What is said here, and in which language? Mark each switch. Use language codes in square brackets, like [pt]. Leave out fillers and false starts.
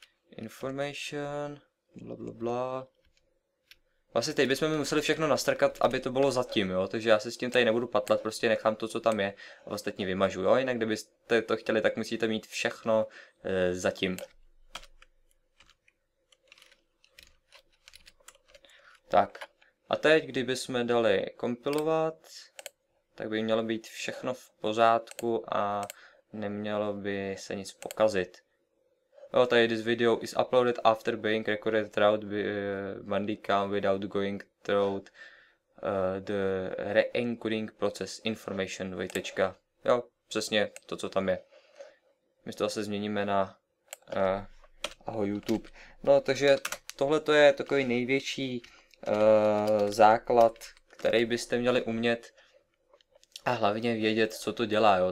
[cs] Information, blablabla. Vlastně teď bychom mi museli všechno nastrkat, aby to bylo zatím, jo, takže já se s tím tady nebudu patlat, prostě nechám to, co tam je a ostatní vymažu, jo, jinak kdybyste to chtěli, tak musíte mít všechno zatím. Tak, a teď, kdybychom dali kompilovat, tak by mělo být všechno v pořádku a nemělo by se nic pokazit. [en] Oh, [cs] tady [en] this video is uploaded after being recorded through Bandicam without going through the re-encoding process information vejtečka. [cs] Jo, přesně to, co tam je. My to zase změníme na ahoj YouTube. No, takže tohle to je takový největší základ, který byste měli umět a hlavně vědět, co to dělá. Jo.